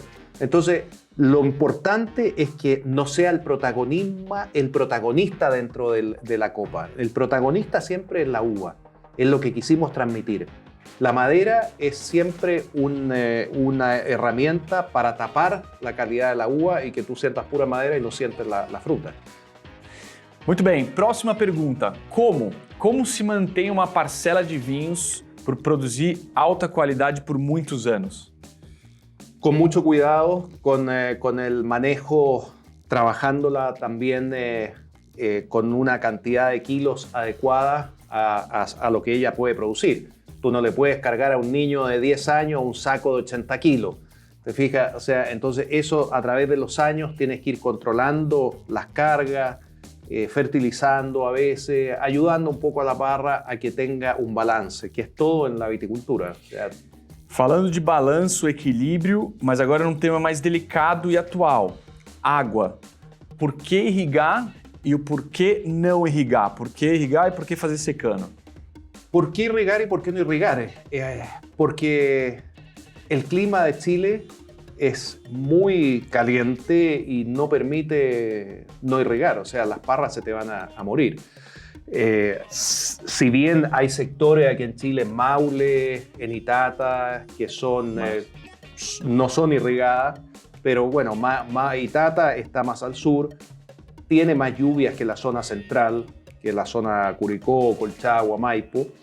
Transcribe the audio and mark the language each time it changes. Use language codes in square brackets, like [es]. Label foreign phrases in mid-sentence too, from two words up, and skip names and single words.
[es] Entonces, lo importante es que no sea el protagonista dentro de la copa. El protagonista siempre es la uva, es lo que quisimos transmitir. La madera es siempre una herramienta para tapar la calidad de la uva y que tú sientas pura madera y no sientes la fruta. [pt] Muito bem, próxima pergunta. Como se mantém uma parcela de vinhos por produzir alta qualidade por muitos anos? [es] Con mucho cuidado, con el manejo, trabajándola también con una cantidad de kilos adecuada a lo que ella puede producir. Tú no le puedes cargar a un niño de 10 años un saco de 80 kilos. ¿Te fijas? O sea, entonces eso a través de los años tienes que ir controlando las cargas, fertilizando a veces, ayudando un poco a la parra a que tenga un balance, que es todo en la viticultura. O sea, [pt] falando de balanço, equilíbrio, mas agora num tema mais delicado e atual. Água. Por que irrigar e o porquê não irrigar? Por que irrigar e por que fazer secando? [es] ¿Por qué irrigar y por qué no irrigar? Porque el clima de Chile es muy caliente y no permite no irrigar, o sea, las parras se te van a morir. Si bien hay sectores aquí en Chile, en Maule, en Itata, que no son irrigadas, pero bueno, Itata está más al sur, tiene más lluvias que la zona central, que la zona Curicó, Colchagua, Maipo.